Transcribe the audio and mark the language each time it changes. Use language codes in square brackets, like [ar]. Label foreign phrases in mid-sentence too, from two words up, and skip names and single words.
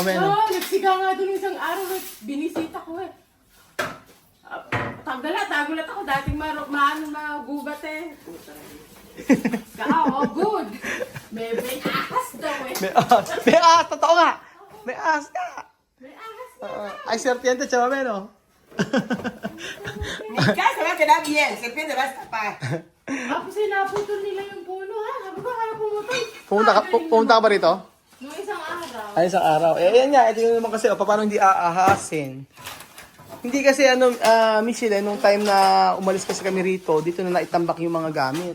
[tl] Oo, nagsiga nga doon isang araw at binisita ko eh. Tagulat ako. Dating magubat eh. Good. May ahas daw eh. May ahas, totoo nga. May ahas nga. May ahas. Ay, [es] serpiente, chaval, no? Mi casa va a quedar bien, serpiente va a escapar. [tl] Tapos sinaputol nila yung puno ha. Sabi ko, kaya pumutol. Pumunta ka ba rito? Nung isang araw. Ay, isang araw. Eh, yan nga. Ito yung naman kasi, paano hindi aahasin. Hindi kasi, Michelle, nung time na umalis kasi kami rito, dito na naitambak yung mga gamit.